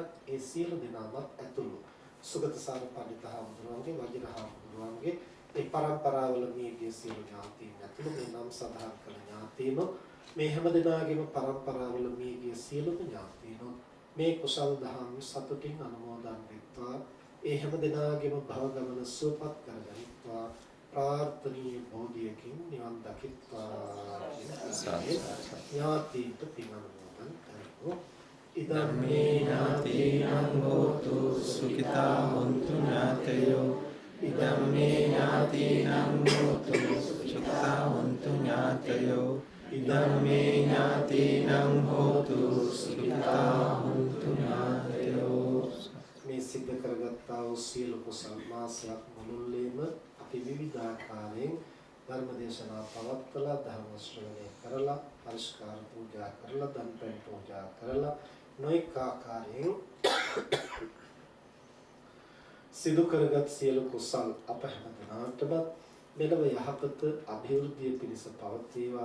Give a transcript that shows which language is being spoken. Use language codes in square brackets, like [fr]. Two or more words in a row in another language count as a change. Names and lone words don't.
[si] ඒ සියලු දෙනාම ඇතුළු සුගතසාර පඬිත හාමුදුරුවන්ගේ, වජිර හාමුදුරුවන්ගේ ඒ පරම්පරාවල මියගිය සියලු ඥාතීන් ඇතුළු මේ නම් සඳහන් කළ ඥාතීන් මේ හැම දිනාගේම පරම්පරාවල මියගිය සියලු ඥාතීන් මේ කුසල් දහම් සතුටින් අනුමෝදන් වෙත්වා. ඒ හැම දිනාගේම භව ගමන සුවපත් කරගනිත්වා. ප්‍රාර්ථනීය බෝධියකින් නිවන් දකිත්වා. ඥාතීන්ට පින් අනුමෝදන් කරමු. [pi] ඉදම් මේ ඥාතීනං හෝතු සුඛිතා හොන්තු ඥාතයෝ. ඉදම් මේ ඥාතීනං හෝතු සුඛිතා හොන්තු ඥාතයෝ. ඉදම් මේ ඥාතීනං හෝතු සුඛිතා හොන්තු ඥාතයෝ. [si] මේ සිද්ධ කරගත්තා වූ සියලු කුසල් මාසයක් මුළුල්ලේම අපි විවිධාකාරයෙන් ධර්ම දේශනා පවත්වලා, ධර්ම ශ්‍රවණය කරලා, පරිස්කාර පූජා කරලා, දන් පැන් පූජා කරලා නොඑක ආකාරයෙන් සිදු කරගත් සියලු කුසල් අප හැම දිනාටම මෙලව යහපත අභිවෘද්ධිය පිණිස පවතිවා.